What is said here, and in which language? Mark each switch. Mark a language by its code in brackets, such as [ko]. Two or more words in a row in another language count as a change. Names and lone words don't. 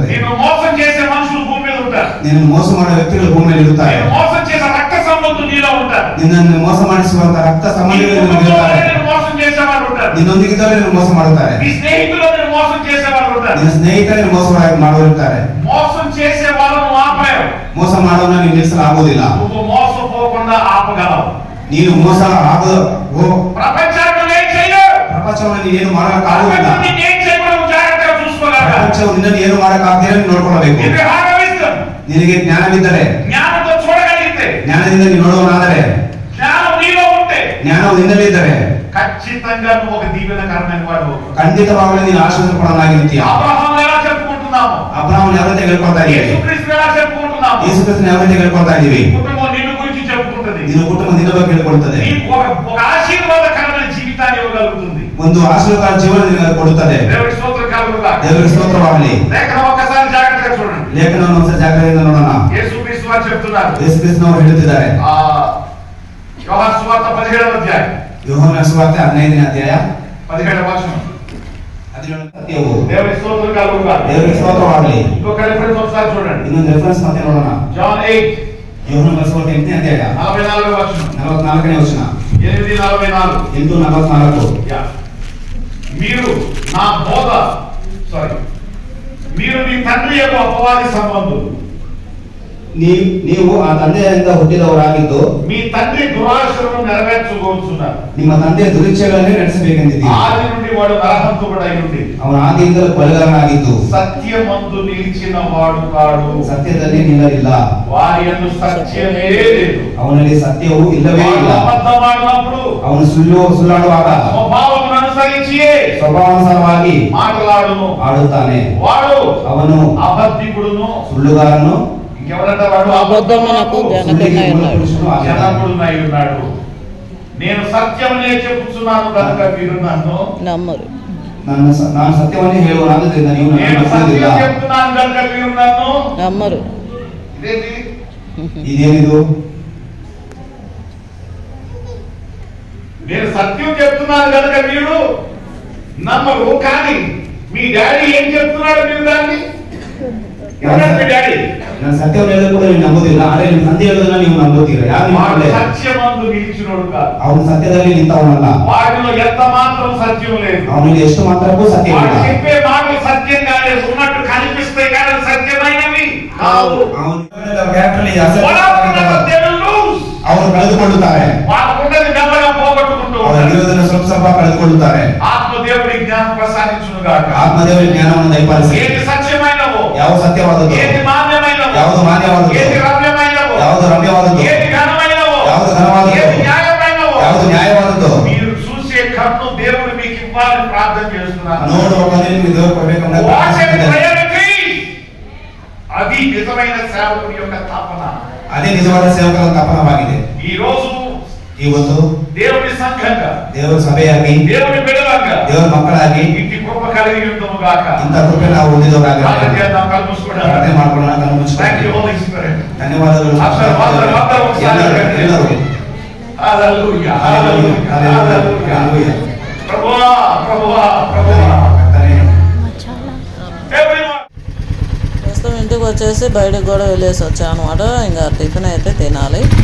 [te] ನೀನು ಮೋಸ చేసే మనుషులు భూమి మీద ఉంటారు. [kn] ನಿನ್ನನ್ನು ಮೋಸ ಮಾಡುವ ವ್ಯಕ್ತಿಗಳು ಭೂಮಿ ಮೇಲೆ ಇರುತ್ತಾರೆ. [te] మోసం చేసే రక్త సంబంధులు నీలో ఉంటారు. [kn] ನಿನ್ನನ್ನು ಮೋಸ ಮಾಡಿಸುವಂತ ರಕ್ತ ಸಂಬಂಧಿಗಳು ಇರುತ್ತಾರೆ. [te] మోసం చేసేవారు ఉంటారు. [kn] ನಿನ್ನೊಂದಿಗಿದ್ದವರು ನಿನ್ನನ್ನು ಮೋಸ ಮಾಡುತ್ತಾರೆ. [te] నీ స్నేహితులు మోసం చేసేవారు ఉంటారు. [kn] ನಿನ್ನ ಸ್ನೇಹಿತರು ಮೋಸ ಮಾಡುತ್ತಾರೆ. [te] మోసం చేసే వాళ్ళను ఆపలేవు. [kn] ಮೋಸ ಮಾಡುವವನು ನೀನು ನಿಲ್ಲಿಸಲಾಗುವುದಿಲ್ಲ. [te] నువ్వు మోసపోకుండా ఆపగలవు. [kn] ನೀನು ಮೋಸ ಆಗೋ [te] ప్రపంచాన్ని ఏం చేయలేవు. [kn] ಪ್ರಪಂಚವನ್ನು ನೀನು ಏನು ಮಾಡಕ್ಕಾಗುವುದಿಲ್ಲ. [te] ప్రపంచాన్ని ఏం చేయకుండా జాగ్రత్తగా చూసుకోగలవు. [kn] ಪ್ರಪಂಚವು ನಿನ್ನನ್ನು ಏನು ಮಾಡಕ್ಕಾಗದೇ ನೋಡ್ಕೊಳ್ಳಬೇಕು. ನಿನಗೆ ಜ್ಞಾನವಿದ್ದರೆ, [te] ಜ್ಞಾನతో చూడగలిగితే, [kn] ಜ್ಞಾನದಿಂದ ನೀನು ನೋಡುವನಾದರೆ, [te] ಜ್ಞಾನವು నీలో ఉంటే, [kn] ಜ್ಞಾನವು ನಿನ್ನಲ್ಲಿದ್ದರೆ [te] ఖచ్చితంగా నువ్వు ఒక దీవెనకరమైన వాడు. [kn] ಖಂಡಿತವಾಗಲೂ ನೀನು ಆಶೀರ್ವಾದಪಡಲಾಗಿರುತ್ತೀಯ. [te] అబ్రహామును ఎలా చెప్పుకుంటున్నాము? [kn] ಅಬ್ರಹಾಮನು ಯಾವಂತೆ ಹೇಳ್ಕೊಳ್ತಾ ಇದ್ದೀವಿ? [te] యేసుక్రీస్తును ఎలా చెప్పుకుంటున్నాము? [kn] ಯೇಸುಕ್ರಿಸ್ತನ ಯಾವಂತೆ ಹೇಳ್ಕೊಳ್ತಾ ಇದ್ದೀವಿ? [te] కుటుంబం నిన్ను గురించి చెప్పుకుంటుంది. [kn] ನಿನ್ನ ಕುಟುಂಬ ನಿನ್ನ ಬಗ್ಗೆ ಹೇಳ್ಕೊಳ್ತದೆ. [te] నీకు ఒక ఆశీర్వాదకరమైన జీవితాన్ని ఇవ్వగలుగుతుంది. [kn] ಒಂದು ಆಶೀರ್ವಾದ ಜೀವನ ನಿನಗೆ ಕೊಡುತ್ತದೆ. [te] దేవుడి స్తోత్రం కలుగుగా. [kn] ದೇವರಿಗೆ ಸ್ತೋತ್ರವಾಗಲಿ. [te] లేఖనం ఒక్కసారి జాగ్రత్తగా చూడండి. [kn] ಲೇಖನವನ್ನು ಒಂದ್ಸರಿ ಜಾಗ್ರತೆಯಿಂದ ನೋಡೋಣ. [te] యేసుక్రీస్తు వారు చెప్తున్నారు. [kn] ಯೇಸುಕ್ರಿಸ್ತನವರು ಹೇಳುತ್ತಿದ್ದಾರೆ. [te] యోహాను సువార్త 17వ అధ్యాయం. [kn] ಯೋಹಾನನ ಸುವಾರ್ತೆ 15ನೇ ಅಧ್ಯಾಯ [te] 17వ వచనం. [kn] ಸತ್ಯವು. [te] దేవుడి స్తోత్రం కలుగుగా. [kn] ದೇವರಿಗೆ ಸ್ತೋತ್ರವಾಗಲಿ. [te] ఇంకొక రిఫరెన్స్ ఒకసారి చూడండి. [kn] ಇನ್ನೊಂದು ರೆಫರೆನ್ಸ್ ಮತ್ತೆ ನೋಡೋಣ. [te] జాన్ 8 [kn] ಯೋಹಾನನ ಸುವಾರ್ತೆ 8ನೇ ಅಧ್ಯಾಯ [te] 44వ వచనం. [kn] 44ನೇ ವಚನ. 8:44. 8:44. [te] మీరు నా బోధ మీరు మీ తండ్రి యొక్క అపవాది సంబంధులు. [kn] ನೀವು ಆ ತಂದೆಯಿಂದ ಹುಟ್ಟಿದವರಾಗಿದ್ದು [te] మీ తండ్రి దురాశలను నెరవేర్చుకోవచ్చున్నారు. [kn] ನಿಮ್ಮ ತಂದೆಯ ದುರಿಚ್ಛೆಗಳನ್ನೇ ನಡೆಸಬೇಕೆಂದಿದ್ದೀರಿ. [te] ఆది నుండి వాడు నరహంతకుడై ఉండి [kn] ಅವನ ಆದಿಯಿಂದಲೂ ಕೊಲೆಗಾರನಾಗಿದ್ದು [te] సత్యమందు నిలిచిన వాడు కాడు. [kn] ಸತ್ಯದಲ್ಲಿ ನಿಲ್ಲಲಿಲ್ಲ. [te] వారి యందు సత్యమే లేదు. [kn] ಅವನಲ್ಲಿ ಸತ್ಯವೂ ಇಲ್ಲವೇ ಇಲ್ಲ. [te] అబద్ధమాడినప్పుడు [kn] ಅವನು ಸುಳ್ಳಾಡುವಾಗ [te] స్వభావమును అనుసరించి [kn] ಸ್ವಭಾವಾನುಸಾರವಾಗಿ [te] మాట్లాడును. [kn] ಆಡುತ್ತಾನೆ. [te] వాడు [kn] ಅವನು [te] అబద్ధికుడును. [kn] ಸುಳ್ಳುಗಾರನು. [te] ఇంకెవరంటే వాడు అబద్ధమునకు జనకుడునై ఉన్నాడు. నేను సత్యమనే చెప్పుచున్నాను కనుక మీరు నన్ను నమ్మరు. [kn] ನಾನು ಸತ್ಯವನ್ನೇ ಹೇಳುವನಾದ್ದರಿಂದ ನೀವು [te] నేను [kn] ನಂಬುವುದಿಲ್ಲ. [te] సత్యం చెప్తున్నాను కనుక మీరు నన్ను నమ్మరు. ఇదేంటి? [kn] ಇದೇನಿದು? [te] నేను సత్యం చెప్తున్నాను కనుక మీరు నమ్మరు. కానీ మీ డాడీ ఏం చెప్తున్నాడు? మీరు దాన్ని ఎవరంటే మీ డాడీ? [kn] ನಾನು ಸತ್ಯವನ್ನು ಹೇಳಿದ್ರು ಕೂಡ ನೀವು ನಂಬುದಿಲ್ಲ. ಆದರೆ ನಿಮ್ಮ ತಂದೆ ಹೇಳೋದನ್ನ ನೀವು ನಂಬುತ್ತೀರಾ? ಯಾರು [te] వాడు సత్యమందు నిలిచినోడు కాదు. [kn] ಅವನು ಸತ್ಯದಲ್ಲಿ ನಿಂತವನಲ್ಲ. [te] వాడిలో ఎంత మాత్రం సత్యం లేదు. [kn] ಅವನಿಗೆ ಎಷ್ಟು ಮಾತ್ರಕ್ಕೂ ಸತ್ಯ [te] వాడు [kn] ಇಲ್ಲ. [te] చెప్పే మాటలు సత్యంగానే ఉన్నట్టు కనిపిస్తాయి కానీ సత్యమైనవి కావు. [kn] ಅವರು ಕಳೆದುಕೊಳ್ಳುತ್ತಾರೆ. [te] వాళ్ళకున్నది మెల్లగా పోగొట్టుకుంటూ [kn] ಅವರ [te] ఉంటారు. [kn] ಇರುವುದನ್ನು ಸ್ವಲ್ಪ ಸ್ವಲ್ಪ ಕಳೆದುಕೊಳ್ಳುತ್ತಾರೆ. [te] ఆత్మదేవుడి జ్ఞానం ప్రసాదించును గాక. [kn] ಆತ್ಮದೇವರ ಜ್ಞಾನವನ್ನು ದಯಪಾಲಿಸಿ. [te] ఏది సత్యమైనవో, [kn] ಯಾವ సత్ಯವಾದದ್ದು, [te] ఏది మాన్యమైనవో, [kn] ಯಾವುದು ಮಾನ್ಯವಾದದ್ದು, [te] ఏది రమ్యమైనవో, [kn] ಯಾವುದು ರಮ್ಯವಾದದ್ದು, [te] ఏది ఘనమైనవో, [kn] ಯಾವುದು ಘನವಾದದ್ದು, [te] ఏది న్యాయమైనవో, [kn] ಯಾವುದು ನ್ಯಾಯವಾದದ್ದು [te] మీరు చూసే కన్ను దేవుడు మీకు ఇవ్వాలని ప్రార్థన చేస్తున్నాను. [kn] ನೋಡುವ ಕಣ್ಣು ನಿಮಗೆ ದೇವರು ಕೊಡಬೇಕೆಂದು ಪ್ರಾರ್ಥಿಸುತ್ತೇನೆ. [te] అది నిజమైన సేవకుని యొక్క తపన. [kn] ಅದೇ ನಿಜವಾದ ಸೇವಕರ ತಪನವಾಗಿದೆ. [te] ಈ రోజు [kn] ಇವತ್ತು [te] దేవుని సంఘంగా, [kn] ದೇವರ ಸಭೆಯಾಗಿ, [te] దేవుని బిడ్డలంగా, [kn] ದೇವರ ಮಕ್ಕಳಾಗಿ [te] ఇంటి కృప కలిగి ఉందము గాక. [kn] ಇಂಥ ಕೃಪೆ ನಾವು ಹೊಂದಿದವರಾಗಿ ಪ್ರಾರ್ಥನೆ ಮಾಡ್ಕೊಳ್ಳೋಣ. ಕಣ್ಣು ಮುಚ್ಚಿಕೊಳ್ಳೋಣ. ಧನ್ಯವಾದಗಳು. ಎಲ್ಲರೂ [te] హల్లెలూయా, హల్లెలూయా, హల్లెలూయా. ప్రభువా, ప్రభువా, ప్రభువా. ప్రస్తుతం ఇంటికి వచ్చేసి బయటకు కూడా వెళ్ళేసి వచ్చాను అనమాట. ఇంకా టిఫిన్ అయితే తినాలి.